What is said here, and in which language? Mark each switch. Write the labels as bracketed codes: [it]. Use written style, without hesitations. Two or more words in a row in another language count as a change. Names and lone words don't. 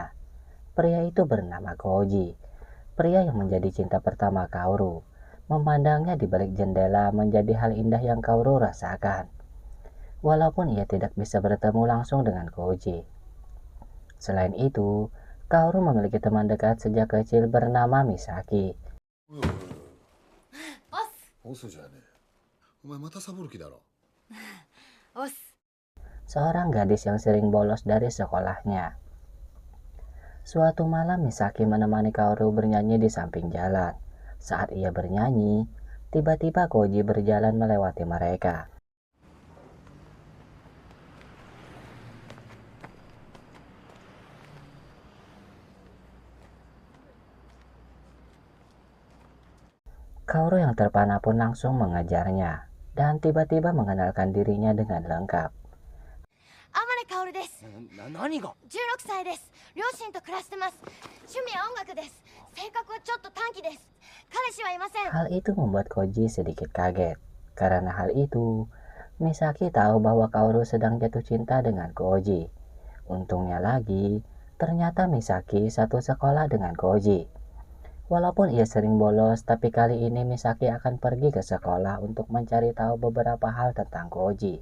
[id] Pria itu bernama Koji, pria yang menjadi cinta pertama Kaoru. Memandangnya di balik jendela menjadi hal indah yang Kaoru rasakan. Walaupun ia tidak bisa bertemu langsung dengan Koji. Selain itu, Kaoru memiliki teman dekat sejak kecil bernama Misaki. [ja] オスじゃねえ。お前またサボる気だろ。オス。 [id] Seorang gadis yang sering bolos dari sekolahnya. Suatu malam Misaki menemani Kaoru bernyanyi di samping jalan. Saat ia bernyanyi, tiba-tiba Koji berjalan melewati mereka. Kaoru yang terpana pun langsung mengejarnya dan tiba-tiba mengenalkan dirinya dengan lengkap. [ja] 天音薫です。何が 16歳です。両親と暮らしてます。趣味は音楽です。性格はちょっと短気です。彼氏はいません。 [id] Hal itu membuat Koji sedikit kaget. Karena hal itu, Misaki tahu bahwa Kaoru sedang jatuh cinta dengan Koji. Untungnya lagi, ternyata Misaki satu sekolah dengan Koji. Walaupun ia sering bolos, tapi kali ini Misaki akan pergi ke sekolah untuk mencari tahu beberapa hal tentang Koji.